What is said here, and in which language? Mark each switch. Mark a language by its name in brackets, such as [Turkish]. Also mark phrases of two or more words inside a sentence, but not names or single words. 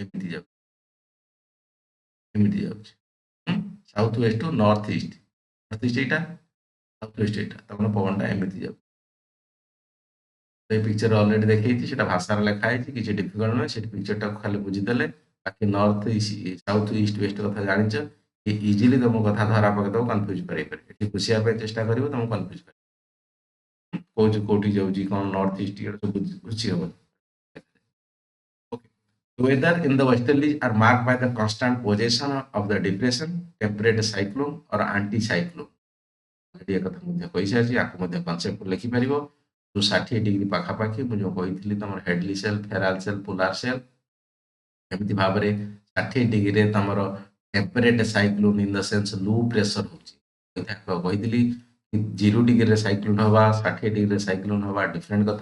[Odia] ଏମିତି ଯାଉଛି [English] south west to north east [Odia] ଏଇଟା [English] south west [Odia] ଏଇଟା ତାମାନେ ପବନଟା ଏମିତି ଯାଉଛି ସେଇ ପିକ୍ଚର ଅଲରେଡି ଦେଖେଇଛି ସେଟା ଭାଷାରେ ଲେଖା ହେଇଛି କିଛି ଡିଫିକଲ୍ଟ ନୁହେଁ ସେଠି ପିକ୍ଚରଟାକୁ ଖାଲି ବୁଝିଦେଲେ ବାକି [English] north south east west [Odia] କଥା ଜାଣିଛ ଇଜିଲି ତମ କଥା ଧରା ପକେଇଦବ କନଫ୍ୟୁଜ କରେଇ ପାରିବ ଏଠି ବୁଝିବା ପାଇଁ ଚେଷ୍ଟା କରିବ ତମକୁ କନଫ୍ୟୁଜ କରିବ କୋଉଠି କୋଉଠି ଯାଉଛି କଣ [English] north east [Odia] ଇଆଡେ ସବୁ ବୁଝି ହବନି ଓକେ [English] Weather in the westerlies are marked by the constant possession of the depression, temperate cyclone or anti-cyclone. [Odia] ଏ କଥା ମଧ୍ୟ କହିସାରିଛି, ଆକୁ ମଧ୍ୟ କନସେପ୍ଟ ଲେଖିପାରିବ। ଯୋଉ 60 ଡିଗ୍ରୀ ପାଖାପାଖି ମୁଁ ଯୋଉ କହିଥିଲି ତମର ହେଡଲି ସେଲ୍, ଫେରାଲ ସେଲ୍, [English] polar cell, [Odia] ଏମିତି ଭାବରେ 60 ଡିଗ୍ରୀରେ ତମର [English] temperate cyclone in the sense low pressure [Odia] ହଉଛି। କହିଥିଲି 0 ଡିଗ୍ରୀରେ ସାଇକ୍ଲୋନ୍ ହବା, 60 ଡିଗ୍ରୀରେ ସାଇକ୍ଲୋନ୍ ହବା ଡିଫରେଣ୍ଟ କଥା।